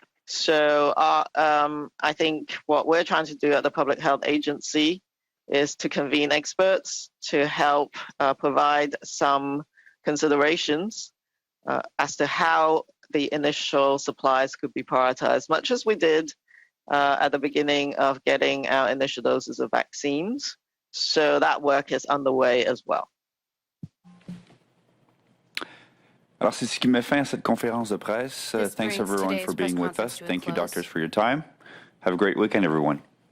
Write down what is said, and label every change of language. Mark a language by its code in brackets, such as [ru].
[en] So I think what we're trying to do at the Public Health Agency is to convene experts to help provide some considerations as to how the initial supplies could be prioritized, much as we did at the beginning of getting our initial doses of vaccines. So that work is underway as well. [fr] Alors, c'est ce qui met fin à cette conférence de presse. [en] Thanks everyone for being with us. Thank you, doctors, for your time. Have a great weekend, everyone.